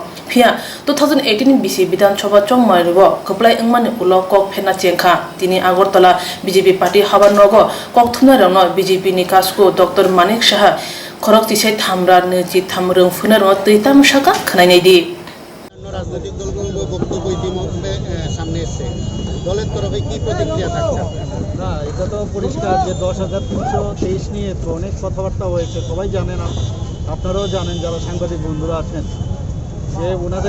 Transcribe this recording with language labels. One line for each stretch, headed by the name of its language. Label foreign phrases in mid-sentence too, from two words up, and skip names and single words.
Kok Borok: Pia 2018 BC Bidan Choba Chongmaribo Koplai Ingmani Ulo Kok Phena Chengkha Tini Agartala BJP Party Haban Nogo Kok Thunarano BJP Nikasku Dr. Manik Shah Korok Chisai Tamra Nuchi Tamrung Funaro Titam Shaka Khanai
Bangla: রাজনৈতিক দলগুলো বক্তব্য ইতিমধ্যে সামনে এসেছে দলের তরফে কি প্রতিক্রিয়া থাকছে না এটা তো পরিষ্কার যে 10,323 নিয়ে তো অনেক কথাবার্তা হয়েছে সবাই জানেন আপনারাও জানেন যারা সাংবাদিক বন্ধুরা আছেন যে ওনাদের